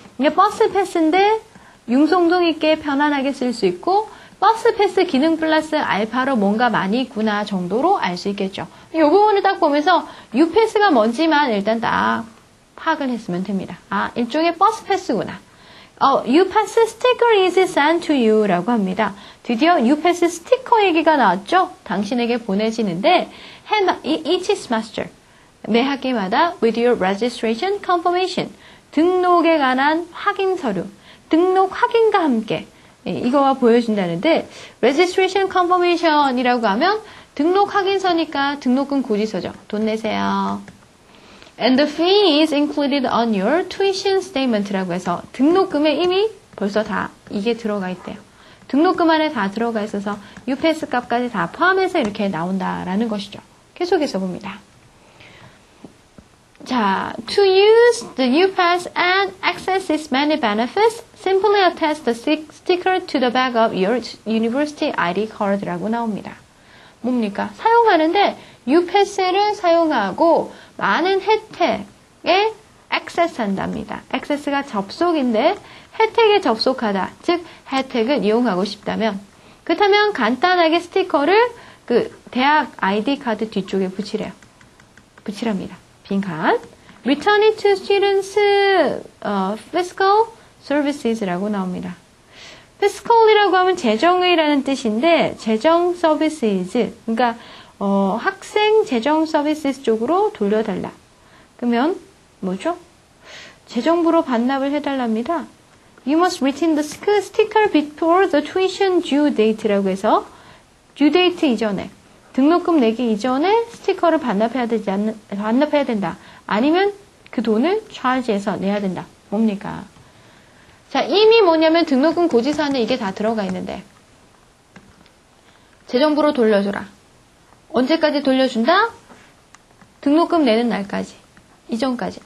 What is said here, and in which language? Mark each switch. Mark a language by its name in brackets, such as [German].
[Korean] 이게 버스 패스인데 융통성 있게 편안하게 쓸 수 있고 버스 패스 기능 플러스 알파로 뭔가 많이 있구나 정도로 알 수 있겠죠. 이 부분을 딱 보면서 U-Pass가 뭔지만 일단 딱 파악을 했으면 됩니다. 아, 일종의 버스 패스구나. [English] U-Pass sticker is sent to you 라고 합니다. [Korean] 드디어 U-Pass 스티커 얘기가 나왔죠? 당신에게 보내지는데 [English] each semester [Korean] 매 학기마다 [English] with your registration confirmation [Korean] 등록에 관한 확인 서류 등록 확인과 함께 이거와 보여준다는데 registration confirmation이라고 하면 등록 확인서니까 등록금 고지서죠. 돈 내세요. [English] And the fee is included on your tuition statement라고 해서 등록금에 이미 벌써 다 이게 들어가 있대요. [Korean] 등록금 안에 다 들어가 있어서 U-Pass 값까지 다 포함해서 이렇게 나온다라는 것이죠. 계속해서 봅니다. [English] 자, to use the U-Pass and access its many benefits, simply attach the sticker to the back of your university ID card라고 나옵니다. [Korean] 뭡니까? 사용하는데 U-Pass를 사용하고 많은 혜택에 액세스한답니다. 액세스가 접속인데 혜택에 접속하다, 즉 혜택을 이용하고 싶다면 그렇다면 간단하게 스티커를 그 대학 ID 카드 뒤쪽에 붙이래요. 붙이랍니다. 빈칸. [English] Return it to students fiscal services라고 나옵니다. [Korean] fiscal이라고 하면 재정의라는 뜻인데 재정 services 그러니까 학생 재정 서비스 쪽으로 돌려달라. 그러면 뭐죠? 재정부로 반납을 해달랍니다. [English] You must return the sticker before the tuition due [Korean] date라고 해서 due date 이전에 등록금 내기 이전에 스티커를 반납해야 된다. 아니면 그 돈을 charge해서 내야 된다. 뭡니까? 자, 이미 뭐냐면 등록금 고지서 안에 이게 다 들어가 있는데 재정부로 돌려줘라. 언제까지 돌려준다? 등록금 내는 날까지. 이전까지.